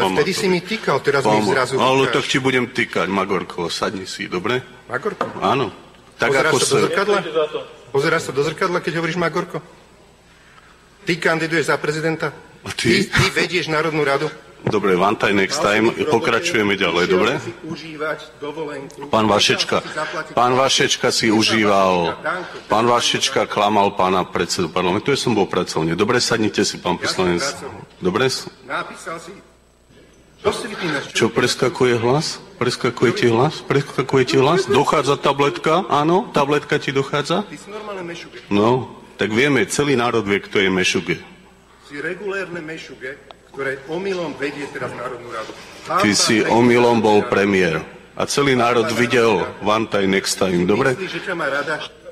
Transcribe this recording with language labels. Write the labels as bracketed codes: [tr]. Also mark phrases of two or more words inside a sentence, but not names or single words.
[sk] pán vtedy si mi týkal, teraz mi zrazu týkaš. Ale tak ti budem týkať, Magorko, sadni si, dobre? Magorko? Áno. Tak Pozeráš ako sa do zrkadla? Pozeráš sa do zrkadla, keď hovoríš Magorko? Ty kandiduješ za prezidenta? Ty vedieš Národnú radu? Dobre, [en] one time next time, [sk] pokračujeme ďalej, dobre? Pán Vašečka si užíval, pán Vašečka klamal pána predsedu parlamentu, ja som bol pracovne. Dobre, sadnite si, pán poslanec. Dobre? Napísal si. Čo preskakuje hlas? Preskakuje ti hlas? Preskakuje ti hlas? Dochádza tabletka? Áno, tabletka ti dochádza? Ty si normálne mešuge. No, tak vieme, celý národ vie, kto je mešuge. Si regulérne mešuge, ktoré omylom vedie teraz Národnú radu. Ty si omylom bol premiér. A celý národ videl [en] one time next time, [sk] dobre? Myslíš, že ťa má rada?